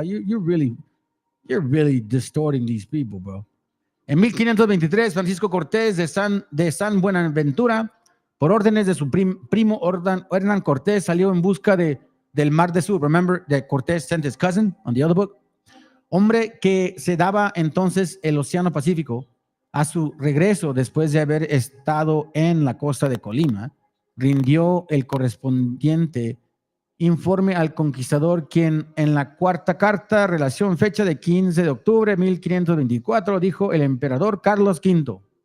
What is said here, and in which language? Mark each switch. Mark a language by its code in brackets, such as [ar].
[en] You're really distorting these people, bro. [es] En 1523, Francisco Cortés de San Buenaventura, por órdenes de su primo Hernán Cortés, salió en busca del Mar del Sur. [en] Remember that Cortés sent his cousin on the other book. [es] Hombre que se daba entonces el Océano Pacífico. A su regreso, después de haber estado en la costa de Colima, rindió el correspondiente informe al conquistador, quien en la cuarta carta, relación fecha de 15 de octubre de 1524, dijo el emperador Carlos V.